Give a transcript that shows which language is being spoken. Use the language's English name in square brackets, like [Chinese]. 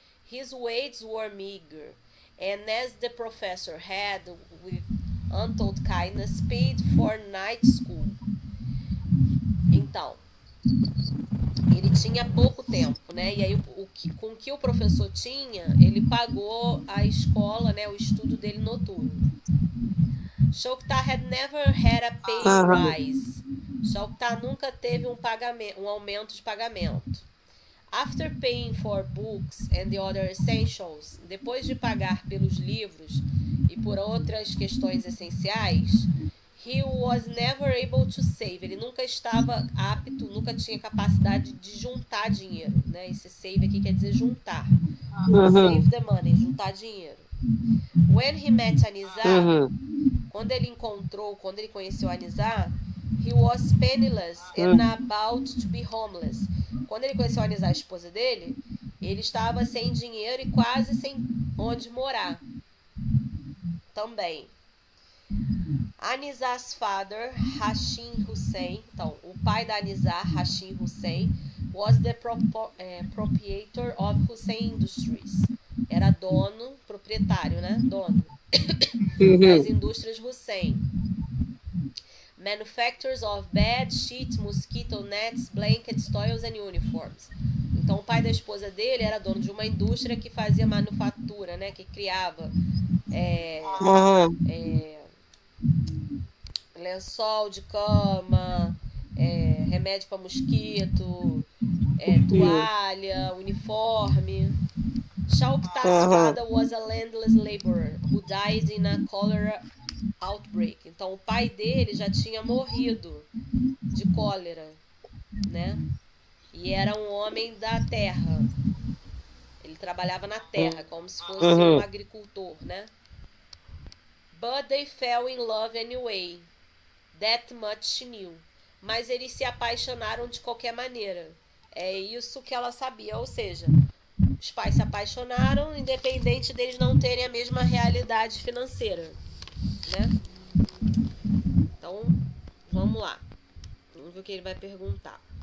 [English] His wages were meager, and as the professor had, with untold kindness, paid for night school. [Portuguese] Então, ele tinha pouco tempo, né? E aí, com o que o professor tinha, ele pagou a escola, né? O estudo dele noturno. [English] Shaukta had never had a pay rise. [Portuguese] Shaukta nunca teve um aumento de pagamento. [English] After paying for books and the other essentials, [Portuguese] depois de pagar pelos livros e por outras questões essenciais, [English] he was never able to save. [Portuguese] Ele nunca estava apto, nunca tinha capacidade de juntar dinheiro, né? Esse save aqui quer dizer juntar. [English] Save the money, [Portuguese] juntar dinheiro. [English] When he met Anizar, [Portuguese] quando ele conheceu Anizar, [English] he was penniless and about to be homeless. [Portuguese] Quando ele conheceu Anizar, a esposa dele, ele estava sem dinheiro e quase sem onde morar. Também. [English] Anizar's father, Hashim Hussein, [Portuguese] então, o pai da Anizar, [English] Hashim Hussein, was the proprietor of Hussein Industries. [Portuguese] Era dono, proprietário, né? Dono das indústrias Hussein. Manufacturers of bed, sheets, mosquito nets, blankets, toys and uniforms. Então, o pai da esposa dele era dono de uma indústria que fazia manufatura, né? Que criava lençol de cama, remédio para mosquito, toalha, uniforme. Shaukta's father was a landless laborer who died in a cholera outbreak. Então, o pai dele já tinha morrido de cólera, né? E era um homem da terra. Ele trabalhava na terra, como se fosse um agricultor, né? [English] But they fell in love anyway. That much she knew. [Portuguese] Mas eles se apaixonaram de qualquer maneira. É isso que ela sabia, ou seja, os pais se apaixonaram independente deles não terem a mesma realidade financeira, né? Então, vamos lá. Vamos ver o que ele vai perguntar.